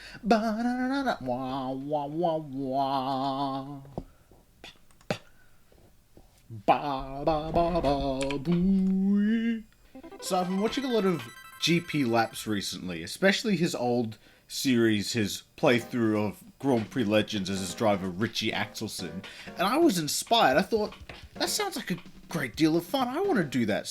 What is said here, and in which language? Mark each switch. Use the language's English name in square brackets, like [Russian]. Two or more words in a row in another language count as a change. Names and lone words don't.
[English] Ba-da-da-da. Wah, wah, wah, wah. Ba, ba, ba, ba, boo. So I've been watching a lot of GP laps recently, especially his old series, his playthrough of Grand Prix Legends as his driver Richie Axelson, and I was inspired. I thought, that sounds like a great deal of fun. I want to do that.